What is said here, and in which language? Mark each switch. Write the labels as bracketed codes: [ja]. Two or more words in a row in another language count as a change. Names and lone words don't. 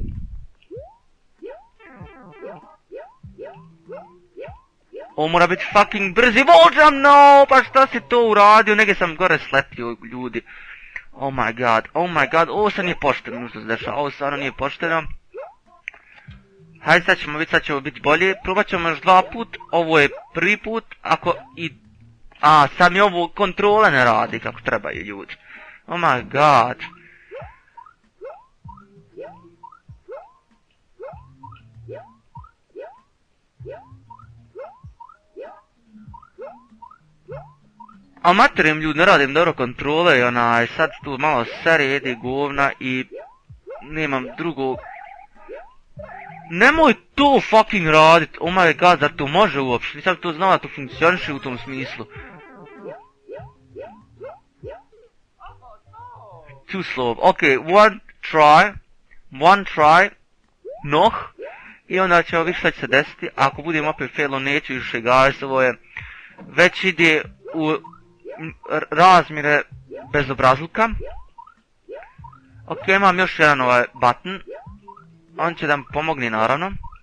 [bs] Ovo mora biti fucking brzi [en] wall jump, [bs] no, pa šta si to uradio, negdje sam gore sletio, ljudi. [en] Oh my god, [bs] ovo sad nije pošteno što se dešava, ovo stvarno nije pošteno. Hajde, sad ćemo vidjeti, sad će ovo biti bolje, probat ćemo još 2 put, ovo je prvi put, ako i... sad mi ovo kontrola ne radi kako trebaju, ljudi. [en] Oh my god. [bs] A materim, ljudi, ne radim dobro kontrole i sad tu malo sredi govna i nemam drugog. Nemoj to fucking radit, [en] oh my god, [bs] zar to može uopšte, nisam to znao da to funkcioniše u tom smislu. [en] Too slow, ok, one try, noh, [bs] i onda ćemo vidjeti šta će se desiti, ako budem opet failo neću više, guys, ovo je, već ide u razmjere bezobrazluka. Ok, imam još jedan ovaj button. On će da mi pomogne, naravno.